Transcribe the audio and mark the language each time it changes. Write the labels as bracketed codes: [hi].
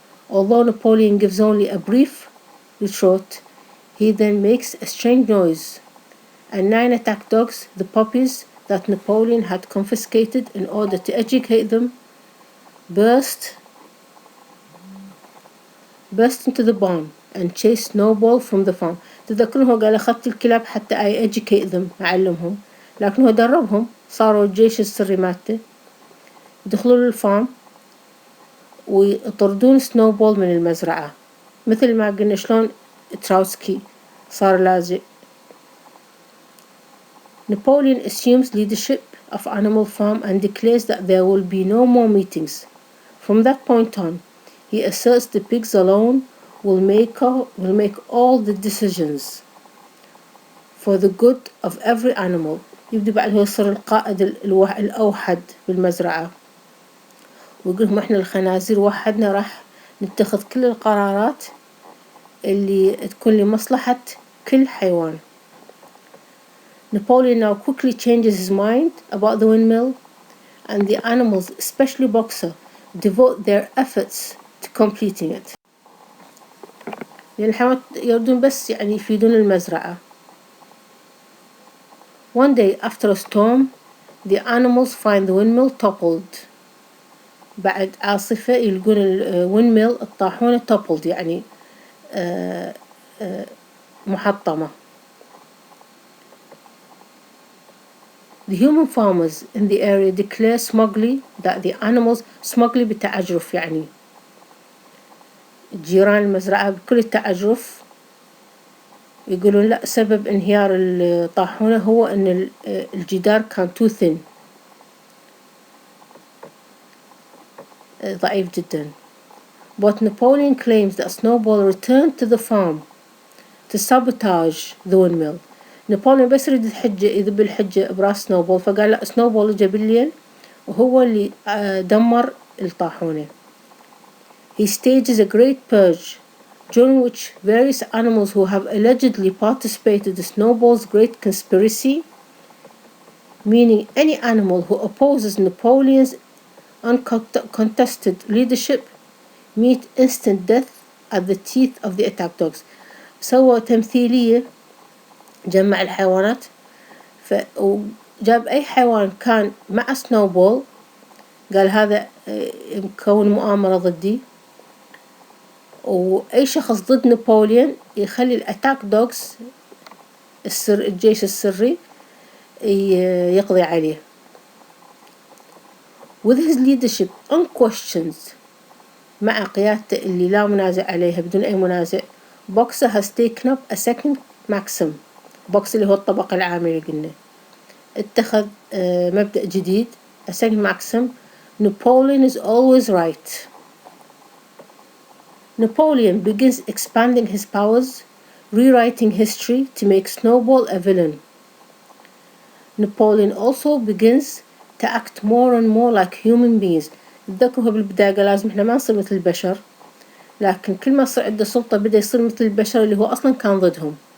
[en] Although Napoleon gives only a brief retort, he then makes a strange noise, and 9 attack dogs, the puppies that Napoleon had confiscated in order to educate them, burst into the barn and chase Snowball from the farm. [ar] تذكرون هو قال أخذت الكلاب حتى [en] I educate them [ar] أعلمهم، لكن هو دربهم، صاروا الجيش السري مالته، يدخلوا للفارم ويطردون سنوبول من المزرعة، مثل ما قلنا شلون تراوسكي صار لاجئ. [en] Napoleon assumes leadership of Animal Farm and declares that there will be no more meetings. From that point on, he asserts the pigs alone will make all the decisions for the good of every animal. [ar] يبدأ بعد هو يصير القائد الأوحد بالمزرعة، ويقول لهم إحنا الخنازير وحدنا راح نتخذ كل القرارات اللي تكون لمصلحة كل حيوان. [en] Napoleon now quickly changes his mind about the windmill, and the animals, especially Boxer, devote their efforts to completing it. [ar] لأن الحيوانات يردون بس يعني يفيدون المزرعة. [en] One day after a storm, the animals find the windmill toppled. [ar] بعد عاصفة يلقون الويندميل الطاحونة toppled يعني محطمة. [en] The human farmers in the area declare smugly that the animals smugly [ar] بتعجرف يعني جيران المزرعة بكل التعجرف يقولون لا سبب انهيار الطاحونة هو أن الجدار كان [en] too thin [ar] ضعيف جدا. [en] But Napoleon claims that Snowball returned to the farm to sabotage the windmill. [ar] نابليون بس يريد الحجة يذب الحجة براس سنوبول، فقال لا سنوبول جا بالليل وهو اللي دمر الطاحونة. [en] He stages a great purge during which various animals who have allegedly participated in Snowball's great conspiracy, meaning any animal who opposes Napoleon's uncontested leadership, meet instant death at the teeth of the attack dogs. [ar] سوى تمثيلية جمع الحيوانات وجاب أي حيوان كان مع سنوبول قال هذا مكون مؤامرة ضدي، وأي شخص ضد نابليون يخلي الأتاك دوغز الجيش السري يقضي عليه. [en] With his leadership unquestioned [ar] مع قيادته اللي لا منازع عليها بدون أي منازع، [en] Boxer has taken up a second maxim. [ar] Boxer اللي هو الطبقة العامة اللي قلنا اتخذ مبدأ جديد [en] a second maxim: Napoleon is always right. Napoleon begins expanding his powers, rewriting history to make Snowball a villain. Napoleon also begins to act more and more like human beings. [ar] تذكروا بالبداية لازم احنا ما نصير مثل البشر، لكن كل ما صار عنده سلطة بدأ يصير مثل البشر اللي هو أصلا كان ضدهم.